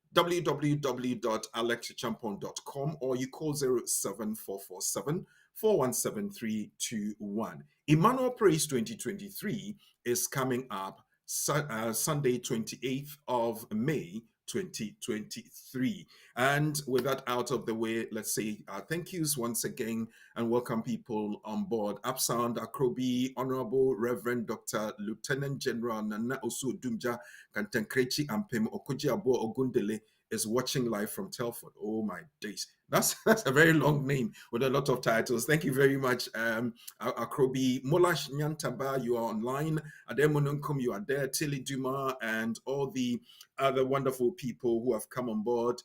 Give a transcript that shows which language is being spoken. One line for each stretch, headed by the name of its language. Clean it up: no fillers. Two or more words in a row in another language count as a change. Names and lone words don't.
English: www.alexachampon.com, or you call 07447 417 Emmanuel Praise 2023 is coming up Sunday, 28th of May 2023. And with that out of the way, let's say thank yous once again and welcome people on board. Absound Akrobi, Honorable Reverend Dr. Lieutenant General Nana Osu Dumja Kantankrechi Ampem Okoji Abo Ogundele is watching live from Telford. Oh my days. That's a very long name with a lot of titles. Thank you very much, Akrobi. Molash Nyantaba, you are online. Ademonunkum, you are there. Tilly Duma and all the other wonderful people who have come on board.